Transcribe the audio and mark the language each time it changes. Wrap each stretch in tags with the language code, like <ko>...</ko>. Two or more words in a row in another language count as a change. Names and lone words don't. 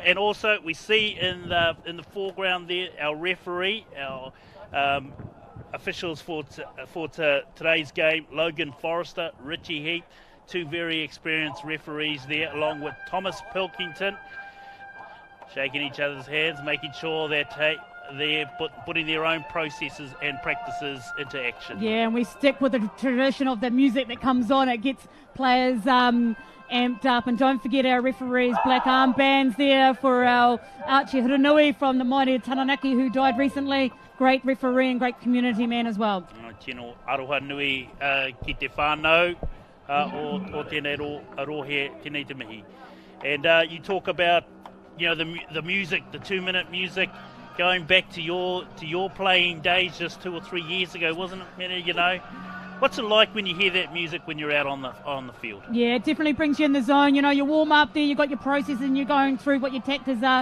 <en>And also we see in the foreground there our referee, our officials for today's game, Logan Forrester, Richie Heap, two very experienced referees there, along with Thomas Pilkington, shaking each other's hands, making sure that they're putting their own processes and practices into action. Yeah, and we stick with the tradition of the music that comes on. It gets players amped up. And don't forget our referees' black armbands there for our Archie Hiranui from the mighty Taranaki, who died recently. Great referee and great community man as well.</en> <mi>Tino aroha nui ki te whānau o tēnei arohe tēnei te mihi.</mi> <en>And you talk about, the music, the 2-minute music, going back to your playing days just 2 or 3 years ago, wasn't it, Miri? What's it like when you hear that music when you're out on the field? Yeah, it definitely brings you in the zone. You warm up there, you've got your process and you're going through what your tactics are.</en>